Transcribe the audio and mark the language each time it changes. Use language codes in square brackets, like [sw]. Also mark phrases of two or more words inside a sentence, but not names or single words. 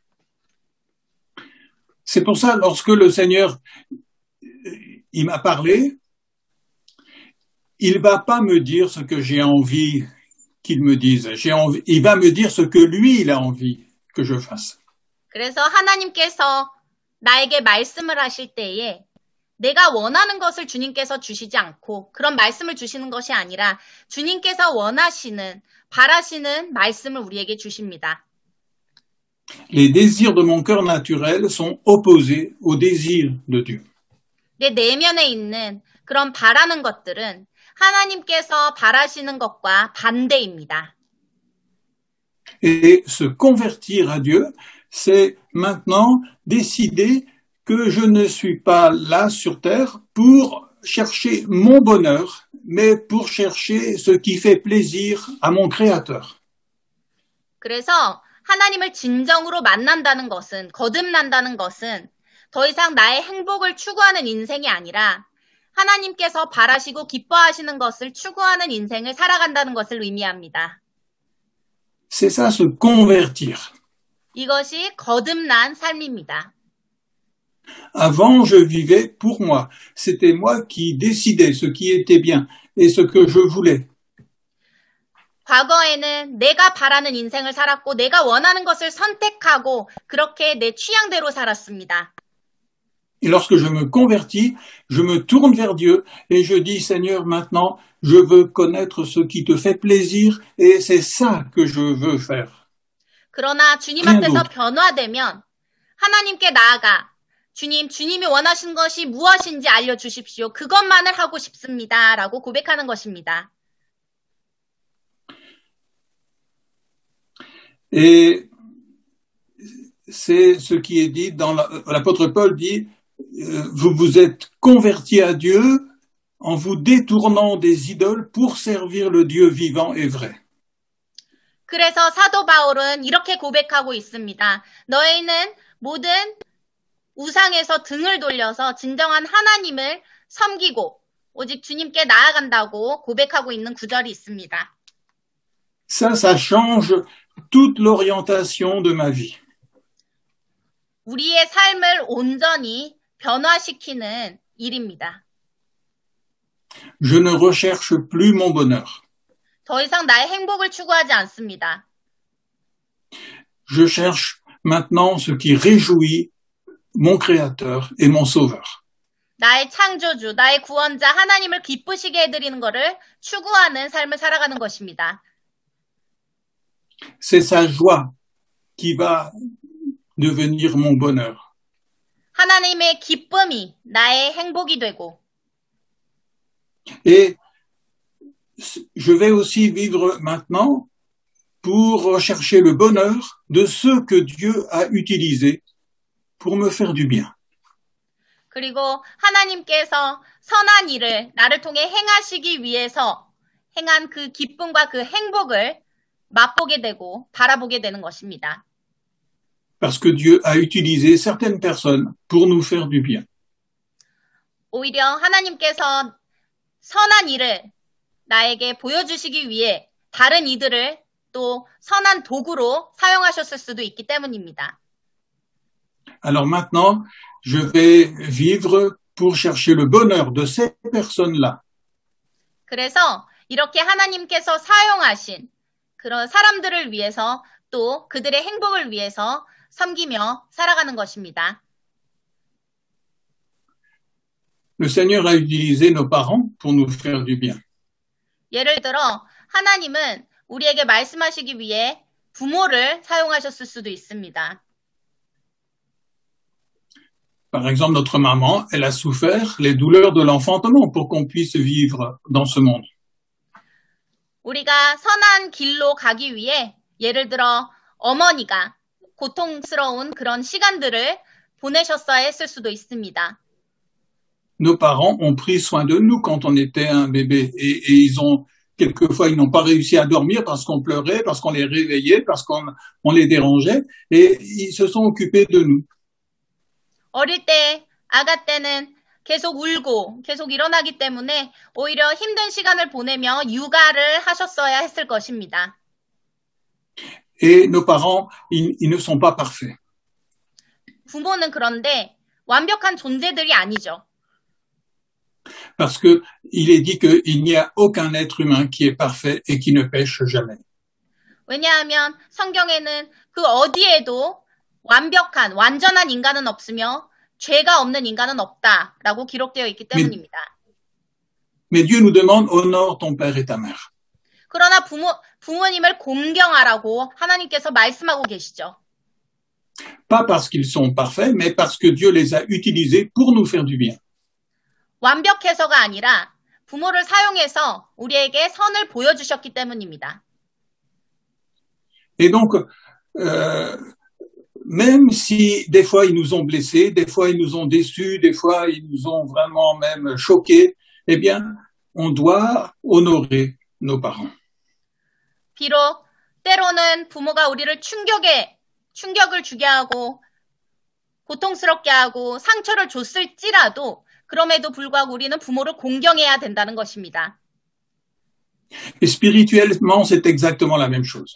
[fr] C'est pour ça, lorsque le Seigneur il m'a parlé, il va pas me dire ce que j'ai envie qu'il me dise. Il va me dire ce que lui, il a envie que je fasse. [ko] 그래서 하나님께서 나에게 말씀을 하실 때에 내가 원하는 것을 주님께서 주시지 않고 그런 말씀을 주시는 것이 아니라 주님께서 원하시는, 바라시는 말씀을 우리에게 주십니다. [fr] Les désirs de mon cœur naturel sont opposés aux désirs de Dieu. [ko] 내 내면에 있는 그런 바라는 것들은 하나님께서 바라시는 것과 반대입니다. [fr] Et se convertir à Dieu, c'est maintenant décider que je ne suis pas là sur terre pour chercher mon bonheur, mais pour chercher ce qui fait plaisir à mon Créateur. [ko] 그래서 하나님을 진정으로 만난다는 것은, 거듭난다는 것은 더 이상 나의 행복을 추구하는 인생이 아니라 하나님께서 바라시고 기뻐하시는 것을 추구하는 인생을 살아간다는 것을 의미합니다. [fr] C'est ça, se convertir. [ko] 이것이 거듭난 삶입니다. [fr] Avant, je vivais pour moi. C'était moi qui décidais ce qui était bien et ce que je voulais. [ko] 과거에는 내가 바라는 인생을 살았고 내가 원하는 것을 선택하고 그렇게 내 취향대로 살았습니다. [fr] Et lorsque je me convertis, je me tourne vers Dieu et je dis, Seigneur, maintenant, je veux connaître ce qui te fait plaisir et c'est ça que je veux faire. [ko] 그러나 주님 앞에서 변화되면 하나님께 나아가 주님이 원하시는 것이 무엇인지 알려주십시오. 그것만을 하고 싶습니다. 라고 고백하는 것입니다. [fr] Et c'est ce qui est dit dans l'apôtre Paul dit, vous vous êtes convertis à Dieu en vous détournant des idoles pour servir le Dieu vivant et vrai. [ko] 그래서 사도 바울은 이렇게 고백하고 있습니다. 너희는 모든 우상에서 등을 돌려서 진정한 하나님을 섬기고 오직 주님께 나아간다고 고백하고 있는 구절이 있습니다. [fr] Ça change toute l'orientation de ma vie. [ko] 우리의 삶을 온전히 변화시키는 일입니다. [fr] Je ne recherche plus mon bonheur. [ko] 더 이상 나의 행복을 추구하지 않습니다. [fr] Je cherche maintenant ce qui réjouit mon Créateur et mon Sauveur. [ko] 나의 창조주, 나의 구원자 하나님을 기쁘시게 해드리는 것을 추구하는 삶을 살아가는 것입니다. [fr] C'est sa joie qui va devenir mon bonheur. [ko] 하나님의 기쁨이 나의 행복이 되고 [fr] Et je vais aussi vivre maintenant pour rechercher le bonheur de ceux que Dieu a utilisés pour me faire du bien. [ko] 그리고 하나님께서 선한 일을 나를 통해 행하시기 위해서 행한 그 기쁨과 그 행복을 맛보게 되고 바라보게 되는 것입니다. [fr] parce que Dieu a utilisé certaines personnes pour nous faire du bien. [ko] 오히려 하나님께서 선한 일을 나에게 보여주시기 위해 다른 이들을 또 선한 도구로 사용하셨을 수도 있기 때문입니다. [fr] Alors maintenant, je vais vivre pour chercher le bonheur de ces personnes-là. [ko] 그래서 이렇게 하나님께서 사용하신 그런 사람들을 위해서 또 그들의 행복을 위해서 섬기며 살아가는 것입니다. [fr] Le Seigneur a utilisé nos parents pour nous faire du bien. [ko] 예를 들어 하나님은 우리에게 말씀하시기 위해 부모를 사용하셨을 수도 있습니다. [fr] Par exemple, notre maman, elle a souffert les douleurs de l'enfantement pour qu'on puisse vivre dans ce monde. [ko] 우리가 선한 길로 가기 위해 예를 들어 어머니가 고통스러운 그런 시간들을 보내셨어야 했을 수도 있습니다. [fr] Nos parents ont pris soin de nous quand on était un bébé et quelquefois, ils n'ont pas réussi à dormir parce qu'on pleurait, parce qu'on les réveillait, parce qu'on les dérangeait et ils se sont occupés de nous. [ko] 어릴 때, 아가 때는 계속 울고 계속 일어나기 때문에 오히려 힘든 시간을 보내며 육아를 하셨어야 했을 것입니다. [fr] Et nos parents, ils ne sont pas parfaits. [ko] 부모는 그런데 완벽한 존재들이 아니죠. [fr] Parce que il est dit qu'il n'y a aucun être humain qui est parfait et qui ne pêche jamais. [ko] 왜냐하면 성경에는 그 어디에도 완전한 인간은 없으며 죄가 없는 인간은 없다라고 기록되어 있기 때문입니다. [fr] Mais Dieu nous demande honore ton père et ta mère. [ko] 그러나 부모님을 공경하라고 하나님께서 말씀하고 계시죠. [fr] Pas parce qu'ils sont parfaits, mais parce que Dieu les a utilisés pour nous faire du bien. [ko] 완벽해서가 아니라 부모를 사용해서 우리에게 선을 보여주셨기 때문입니다. [fr] Et donc, même si des fois ils nous ont blessés, des fois ils nous ont déçus, des fois ils nous ont vraiment même choqués, eh bien, on doit honorer nos parents. [ko] 비록 때로는 부모가 우리를 충격을 주게 하고 고통스럽게 하고 상처를 줬을지라도 그럼에도 불구하고 우리는 부모를 공경해야 된다는 것입니다. [fr] Et spirituellement, c'est exactement la même chose.